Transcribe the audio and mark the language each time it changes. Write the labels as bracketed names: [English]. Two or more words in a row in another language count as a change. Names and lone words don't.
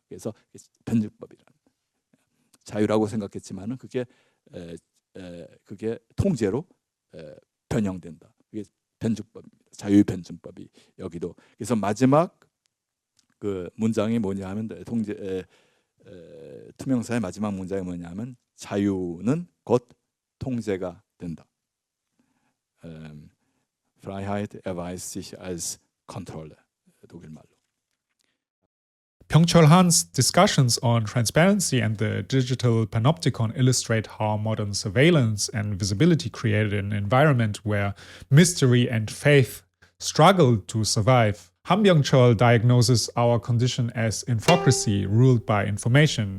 [Korean] 그래서 변증법이라는 자유라고 생각했지만은 그게 통제로 변형된다. 그게 변증법입니다. 자유의 변증법이 여기도. 그래서 마지막 그 문장이 뭐냐면 투명사의 마지막 문장이 뭐냐면 자유는 곧 통제가 된다. [German] Freiheit erweist sich als Kontrolle, [Korean] 독일말로. [English] Byung-Chul Han's discussions on transparency and the digital panopticon illustrate how modern surveillance and visibility created an environment where mystery and faith struggle to survive. Han Byung-Chul diagnoses our condition as infocracy ruled by information.